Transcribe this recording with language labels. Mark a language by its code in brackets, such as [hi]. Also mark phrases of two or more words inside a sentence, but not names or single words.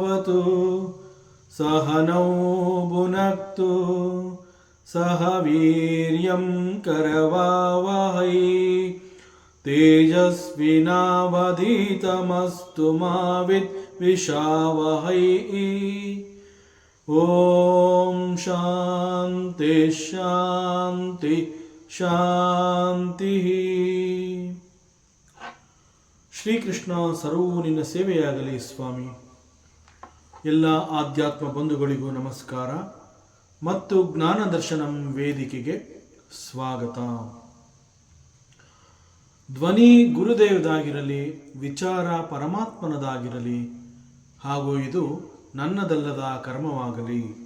[sa] सहनौ भुनक्तु सह वीर्यं करवावहै तेजस्विनावधीतमस्तु मा विद्विषावहै। ಓಂ ಶಾಂತಿ ಶಾಂತಿ ಶಾಂತಿ. [kn] ಶ್ರೀಕೃಷ್ಣ ಸರ್ವೂ ನಿನ್ನ ಸೇವೆಯಾಗಲಿ ಸ್ವಾಮಿ. ಎಲ್ಲ ಆಧ್ಯಾತ್ಮ ಬಂಧುಗಳಿಗೂ ನಮಸ್ಕಾರ ಮತ್ತು ಜ್ಞಾನ ದರ್ಶನಂ ವೇದಿಕೆಗೆ ಸ್ವಾಗತ. ಧ್ವನಿ ಗುರುದೇವದಾಗಿರಲಿ, ವಿಚಾರ ಪರಮಾತ್ಮನದಾಗಿರಲಿ, ಹಾಗೂ ಇದು ನನ್ನದಲ್ಲದ ಕರ್ಮವಾಗಲಿ.